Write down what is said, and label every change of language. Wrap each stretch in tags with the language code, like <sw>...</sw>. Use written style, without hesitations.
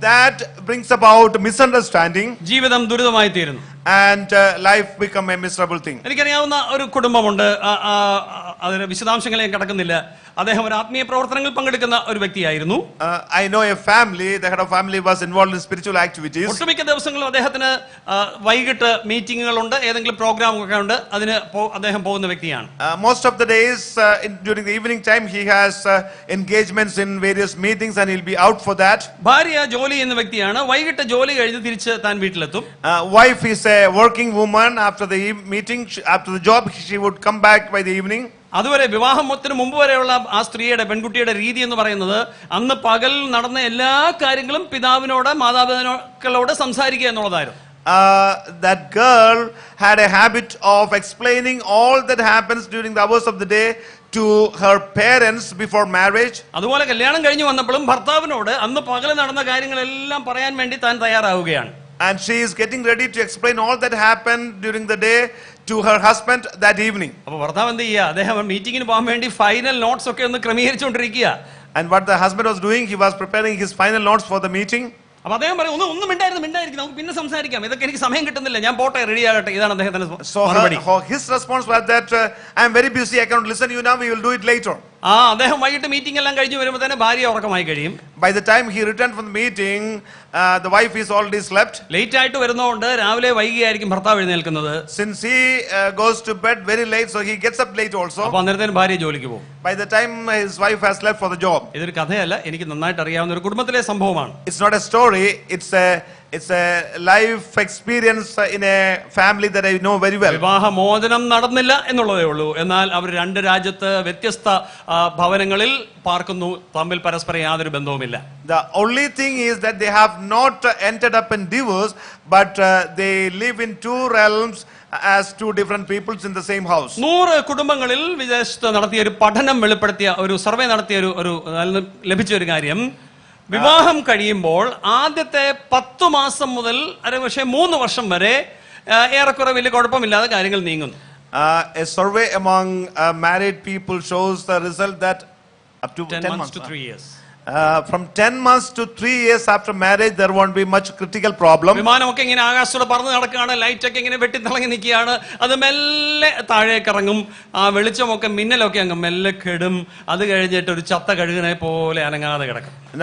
<en>That brings about misunderstanding.</en> <ml>ജീവിതം ദുരിതമായി തീരുന്നു.</ml> <en>And life become a miserable thing.</en> <ml>എനിക്കറിയാവുന്ന ഒരു കുടുംബമുണ്ട്, അതിന്റെ വിശദാംശങ്ങളെ കടക്കുന്നില്ല. അദ്ദേഹം ഒരു ആത്മീയ പ്രവർത്തനങ്ങളിൽ പങ്കെടുക്കുന്ന ഒരു വ്യക്തിയായിരുന്നു.</ml> <en>I know a family, the head of family was involved in spiritual activities.</en> <ml>ഒട്ടുമിക്ക ദിവസങ്ങളിലും അദ്ദേഹത്തിന് വൈകിട്ട് മീറ്റിങ്ങുകളുണ്ട്, ഏതെങ്കിലും പ്രോഗ്രാം ഒക്കെ ഉണ്ട്, അതിന് അദ്ദേഹം പോകുന്ന വ്യക്തിയാണ്.</ml> <en>Most of the days during the evening time he has engagements in various meetings and he'll be out for that.</en> <ml>ഭാര്യ ജോലി ചെയ്യുന്ന വ്യക്തിയാണ്, വൈകിട്ട് ജോലി കഴിഞ്ഞ് തിരിച്ച് താൻ വീട്ടിലെത്തും.</ml> <en>Wife is a working woman. After the meeting, after the job, she would come back by the evening.</en> <ml>അതുവരെ വിവാഹത്തിന് മുമ്പ് വരെയുള്ള ആ സ്ത്രീയുടെ പെൺകുട്ടിയുടെ രീതി എന്ന് പറയുന്നത് അന്ന് പകൽ നടന്ന എല്ലാ കാര്യങ്ങളും പിതാവിനോട് മാതാപിതാക്കളോട് സംസാരിക്കുക എന്നുള്ളതായിരുന്നു.</ml> <en>That girl had a habit of explaining all that happens during the hours of the day to her parents before marriage.</en> <ml>അതുപോലെ കല്യാണം കഴിഞ്ഞു വന്നപ്പോഴും ഭർത്താവിനോട് അന്ന് പകൽ നടന്ന കാര്യങ്ങളെല്ലാം പറയാൻ വേണ്ടി താൻ തയ്യാറാവുകയാണ്.</ml> <en>And she is getting ready to explain all that happened during the day to her husband that evening.</en> <ml>അപ്പോൾ ഭർത്താവ് എന്ത് ചെയ്യുക, അദ്ദേഹം മീറ്റിംഗിന് പോകാൻ വേണ്ടി ഫൈനൽ നോട്ട്സ് ഒക്കെ ഒന്ന് ക്രമീകരിച്ചുകൊണ്ടിരിക്കുക.</ml> <en>And what the husband was doing, he was preparing his final notes for the meeting.</en> <ml>അപ്പോൾ അദ്ദേഹം പറയും, ഒന്നും മിണ്ടായിരിക്കും, നമുക്ക് പിന്നെ സംസാരിക്കാം, ഇതൊക്കെ എനിക്ക് സമയം കിട്ടുന്നില്ല, ഞാൻ പോട്ടെ, റെഡി ആകട്ടെ. ഇതാണ് അദ്ദേഹത്തിന്റെ മറുപടി.</ml> <en>His response was that I am very busy, I cannot listen to you now, we will do it later.</en> <ml>അദ്ദേഹം വൈകിട്ട് മീറ്റിംഗ് എല്ലാം കഴിഞ്ഞു വരുമ്പോൾ തന്നെ ഭാര്യ ഉറക്കമായി കഴിയും.</ml> <en>By the time he returned from the meeting, the wife is already slept.</en> <ml>Late ആയിട്ട് വരുന്നതുകൊണ്ട് രാവിലെ വൈകിയായിരിക്കും ഭർത്താവ് എഴുന്നേൽക്കുന്നത്.</ml> <en>Since he goes to bed very late, so he gets up late also.</en> <ml>അപ്പോൾ അന്നേരത്തേന് ഭാര്യ ജോലിക്ക് പോകും.</ml> <en>By the time his wife has left for the job.</en> <ml>ഇതൊരു കഥയല്ല, എനിക്ക് നന്നായിട്ട് അറിയാവുന്ന ഒരു കുടുംബത്തിലെ സംഭവമാണ്.</ml> <en>It's not a story, it's a life experience in a family that I know very well.</en> <ml>വിവാഹമോചനം നടന്നില്ല എന്നുള്ളതേ ഉള്ളൂ, എന്നാൽ അവർ രണ്ട് രാജ്യത്ത് വ്യത്യസ്ത ഭവനങ്ങളിൽ പാർക്കുന്നു, തമ്മിൽ പരസ്പരം യാതൊരു ബന്ധവുമില്ല.</ml> <en>The only thing is that they have not ended up in divorce, but they live in two realms as two different peoples in the same house.</en> <ml>100 കുടുംബങ്ങളിൽ വിദേശത്ത് നടത്തിയ ഒരു പഠനം വെളിപ്പെടുത്തിയ ഒരു സർവേ നടത്തിയ ഒരു ലഭിച്ച ഒരു കാര്യം, വിവാഹം കഴിയുമ്പോൾ ആദ്യത്തെ 10 മാസം മുതൽ പക്ഷേ 3 വർഷം വരെ ഏറെക്കുറെ വലിയ കുഴപ്പമില്ലാതെ കാര്യങ്ങൾ നീങ്ങുന്നു.</ml> <en>A survey among married people shows the result that up to 10 months to 3 years. From 10 months to 3 years after marriage, there won't be much critical problem.</en> <ml>വിമാനമൊക്കെ ഇങ്ങനെ ആകാശത്തോടെ പറന്ന് നടക്കുകയാണ്, ലൈറ്റ് ഒക്കെ ഇങ്ങനെ വെട്ടിത്തിളങ്ങി നിൽക്കുകയാണ്, അത് മെല്ലെ താഴേക്ക് ഇറങ്ങും, ആ വെളിച്ചമൊക്കെ മിന്നലൊക്കെ അങ്ങ് മെല്ലെ കെടും, അത് കഴിഞ്ഞിട്ട് ഒരു ചത്ത കഴുകനെ പോലെ അനങ്ങാതെ കിടക്കും.</ml>